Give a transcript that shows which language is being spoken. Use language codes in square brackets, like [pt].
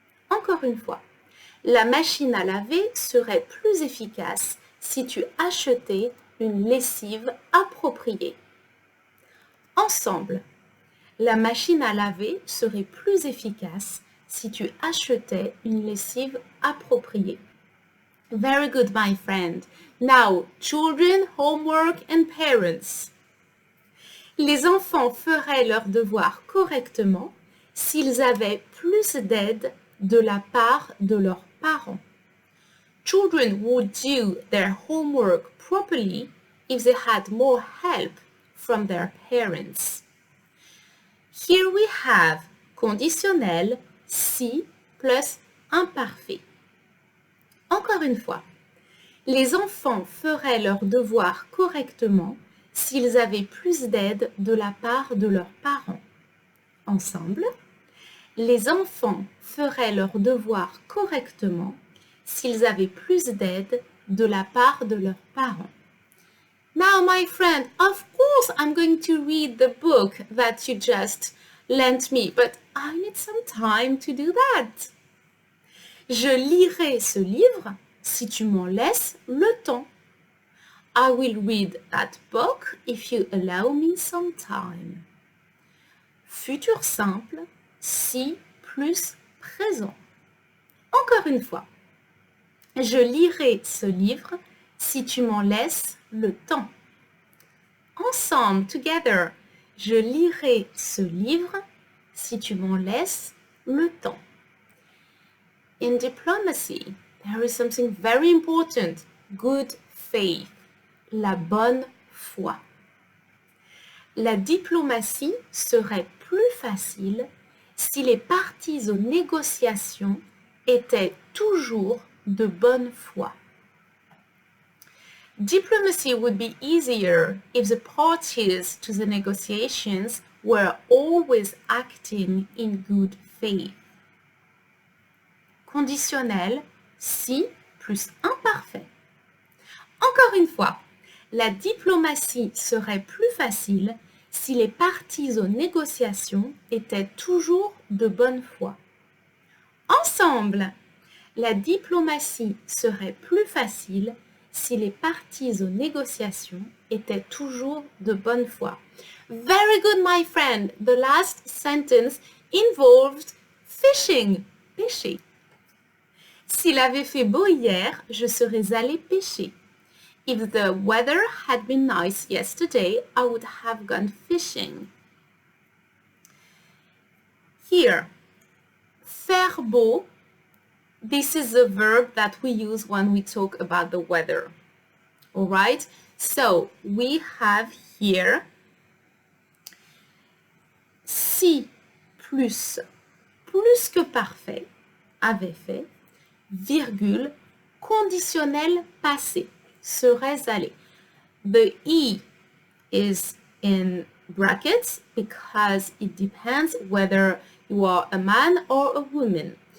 [fr] Encore une fois, la machine à laver serait plus efficace si tu achetais une lessive appropriée. Ensemble, la machine à laver serait plus efficace si tu achetais une lessive appropriée. [en] Very good, my friend. Now, children, homework and parents. [fr] Les enfants feraient leurs devoirs correctement s'ils avaient plus d'aide de la part de leurs parents. [en] Children would do their homework properly if they had more help from their parents. Here we have [fr] conditionnel si plus imparfait. Encore une fois, les enfants feraient leurs devoirs correctement s'ils avaient plus d'aide de la part de leurs parents. Ensemble, les enfants feraient leurs devoirs correctement s'ils avaient plus d'aide de la part de leurs parents. [en] Now, my friend, of course I'm going to read the book that you just lent me, but I need some time to do that. [fr] Je lirai ce livre si tu m'en laisses le temps. [en] I will read that book if you allow me some time. [fr] Futur simple, si plus présent. Encore une fois. Je lirai ce livre si tu m'en laisses le temps. Ensemble, [en] together. [fr] Je lirai ce livre si tu m'en laisses le temps. [en] In diplomacy, there is something very important. Good faith. [fr] La bonne foi. La diplomatie serait plus facile si les parties aux négociations étaient toujours de bonne foi. [en] Diplomacy would be easier if the parties to the negotiations were always acting in good faith. [fr] Conditionnel, si plus imparfait. Encore une fois, la diplomatie serait plus facile si les parties aux négociations étaient toujours de bonne foi. Ensemble, la diplomatie serait plus facile si les parties aux négociations étaient toujours de bonne foi. [en] Very good, my friend. The last sentence involved Fishing, pêcher. [fr] S'il avait fait beau hier, je serais allé pêcher. [en] If the weather had been nice yesterday, I would have gone fishing. Here, faire beau, this is a verb that we use when we talk about the weather. All right? So, we have here [fr] si plus que parfait, avait fait, virgule, conditionnel passé, serais allé. [en] The E is in brackets because it depends whether you are a man or a woman.